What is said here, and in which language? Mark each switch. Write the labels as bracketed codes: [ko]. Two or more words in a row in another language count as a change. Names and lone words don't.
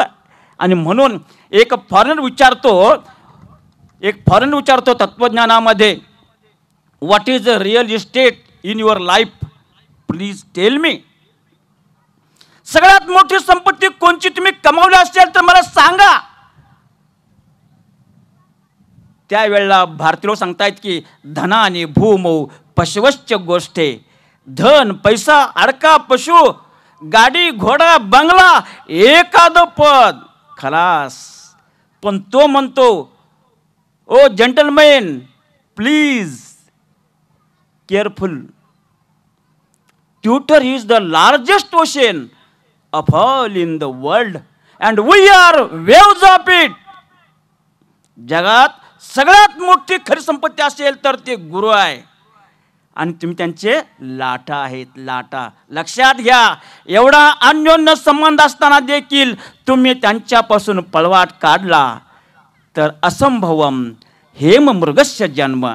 [mr] आणि म्हणून एक फॉरेनर विचारतो तत्वज्ञानामध्ये, [en] What is a real estate in your life, please tell me. [mr] सगळ्यात मोठी संपत्ती कोणची तुम्ही कमावली असेल तर मला सांगा. त्यावेळेला भारतीय लोक सांगतायत की [sa] धनाने भूमौ पशवश्च गोष्टे. [mr] धन, पैसा, अडका, पशु, गाडी, घोडा, बंगला, एखादं पद, खलास. पण तो म्हणतो, [en] O gentleman please careful. Twitter is the largest ocean of all in the world and we are waves of it. [mr] जगात सगळ्यात मोठी खरी संपत्ती असेल तर ते गुरु आहे. आणि तुम्ही त्यांचे लाटा आहेत, लाटा. लक्षात घ्या, एवढा अन्योन्य संबंध असताना देखील तुम्ही त्यांच्यापासून पळवाट काढला तर [sa] असंभवम हेम मृगस्य जन्म.